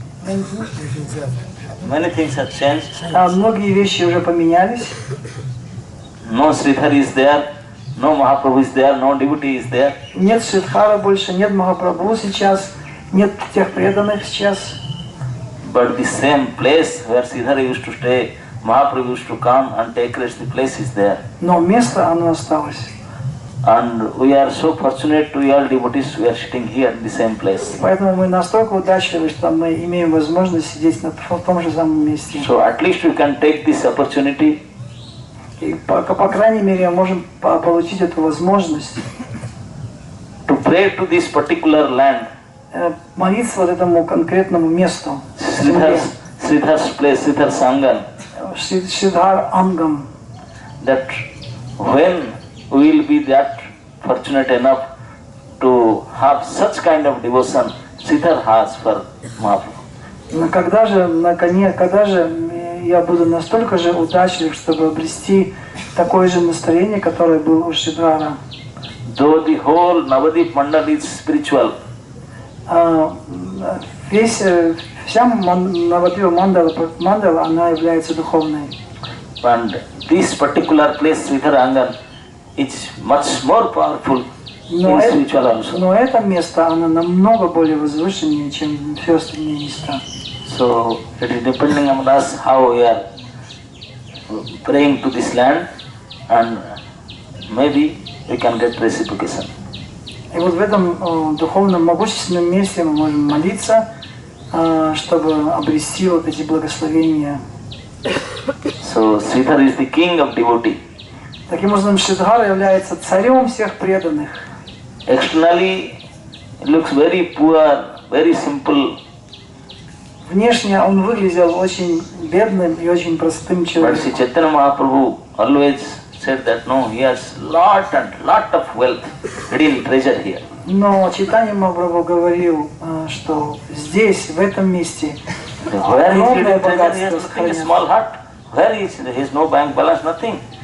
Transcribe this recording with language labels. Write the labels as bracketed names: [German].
[English] Many things have changed. [Russian] Многие вещи уже поменялись. [English] No Sridhar is there, no Mahaprabhu is there, no devotee is there. [Russian] Нет Шридхара больше, нет Махапрабху сейчас, нет тех преданных сейчас. [English] But the same place where Sridhar used to stay, Mahaprabhu used to come and take rest, the place is there. [Russian] Но место оно осталось. [English] And we are so fortunate to all devotees, we are sitting here in the same place. [Russian] Поэтому мы настолько удачливы, что мы имеем возможность сидеть в том же самом месте. [English] So at least we can take this opportunity [Russian] И по крайней мере можем получить эту возможность [English] to pray to this particular land, [Russian] молиться вот этому конкретному месту, [English] Sridhar's place, Sridhar Sangan, [Russian] Шридхар Ангам, [English] that when we will be that fortunate enough to have such kind of devotion Sridhar has for Mahaprabhu. [Russian] Но когда же я буду настолько же удачлив, чтобы обрести такое же настроение, которое было у Шридхара. [English] Though the whole Навадвипа Мандала is spiritual, [Russian] Вся Навадвипа Мандала, она является духовной. [English] and this particular place, Sridhar Angan, is much more powerful [Russian] Но, [English] spiritual also. [Russian] но это место, оно намного более возвышеннее, чем все остальные места. [English] So it is depending on us how we are praying to this land, and maybe we can get reciprocation. [Russian] И вот в этом духовном могущественном месте мы можем молиться, чтобы обрести вот эти благословения. [English] So Sridhar is the king of devotee. [Russian] Таким образом, Шридхара является царем всех преданных. [English] Externally, it looks very poor, very simple. [Russian] Внешне он выглядел очень бедным и очень простым [English] But [Russian] человеком. [English] Sri Chaitanya Mahaprabhu always said that no, he has lot of wealth, hidden treasure here. [Russian] Но Чайтанья Махапрабху говорил, что здесь, в этом месте, [English] Where is [Russian] огромное [English] hidden treasure? He [Russian] богатство [English] has nothing, a [Russian] сохраняется. [English] small hut. Where is he has no bank balance, nothing.